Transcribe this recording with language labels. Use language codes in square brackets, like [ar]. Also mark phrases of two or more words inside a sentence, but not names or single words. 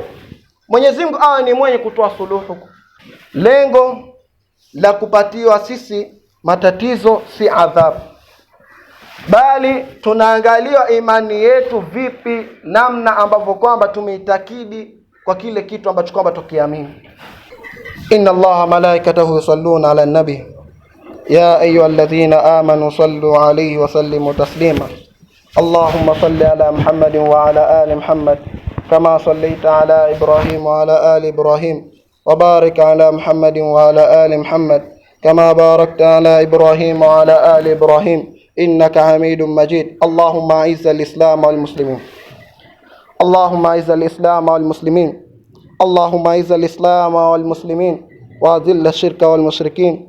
[sw] Mwenyezi Mungu awe ni mwenye kutoa suluhu. Lengo la kupatiwa sisi matatizo si adhabu, bali tunaangalia imani yetu vipi, namna ambavyo kwamba tumeitakidi kwa kile kitu ambacho kwamba tukiamini. [ar] إن الله ملائكته يصلون على النبي يا أيها الذين آمنوا صلوا عليه وسلموا تسليما. اللهم صل على محمد وعلى آل محمد كما صليت على إبراهيم وعلى آل إبراهيم وبارك على محمد وعلى آل محمد كما باركت على إبراهيم وعلى آل إبراهيم إنك حميد مجيد. اللهم أعز الإسلام والمسلمين اللهم أعز الإسلام والمسلمين اللهم أعز الإسلام والمسلمين وأذل الشرك والمشركين.